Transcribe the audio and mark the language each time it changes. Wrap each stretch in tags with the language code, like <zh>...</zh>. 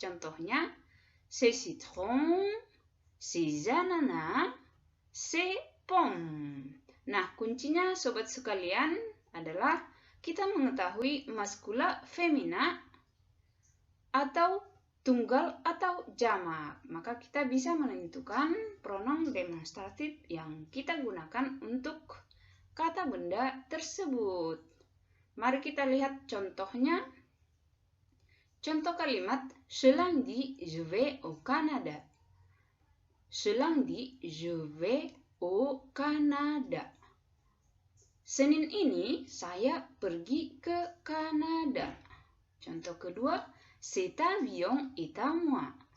<fr>Contohnya, c'est citron, c'est ananas, c'est pomme.</fr> <id>Nah, kuncinya sobat sekalian adalah kita mengetahui maskula, femina, atau tunggal atau jamak. Maka kita bisa menentukan pronom demonstratif yang kita gunakan untuk kata benda tersebut. Mari kita lihat contohnya. Contoh kalimat,</id> <fr>ce lundi je vais au Canada. Ce lundi je vais au Canada.</fr> <id>Senin ini saya pergi ke Kanada. Contoh kedua,</id> <fr>cet avion est à moi.</fr>